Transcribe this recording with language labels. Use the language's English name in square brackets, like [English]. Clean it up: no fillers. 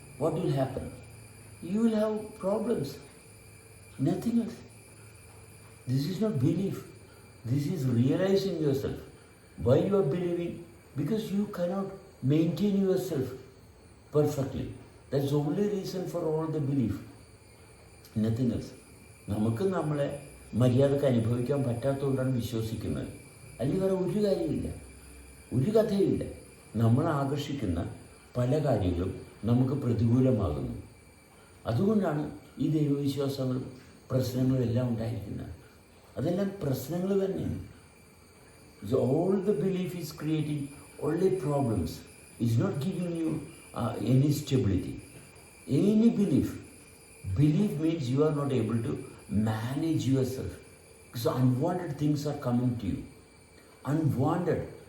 [English] What will happen? You will have problems. Nothing else. This is not belief. This is realizing yourself. Why you are believing? Because you cannot maintain yourself perfectly. That's the only reason for all the belief. Nothing else. [Malayalam] നമുക്ക് നമ്മളെ മര്യാദക്ക് അനുഭവിക്കാൻ പറ്റാത്തതുകൊണ്ടാണ് വിശ്വസിക്കുന്നത്. അല്ലെങ്കിൽ വേറെ ഒരു കാര്യമില്ല, ഒരു കഥയുമില്ല. നമ്മൾ ആകർഷിക്കുന്ന പല കാര്യങ്ങളും നമുക്ക് പ്രതികൂലമാകുന്നു. അതുകൊണ്ടാണ് ഈ ദൈവവിശ്വാസങ്ങളും പ്രശ്നങ്ങളും എല്ലാം ഉണ്ടായിരിക്കുന്നത്. അതെല്ലാം പ്രശ്നങ്ങൾ തന്നെയാണ്. [English] All the belief is creating only problems. It's not giving you any stability. Any belief. Belief means you are not able to manage yourself. So unwanted things are coming to you. Unwanted.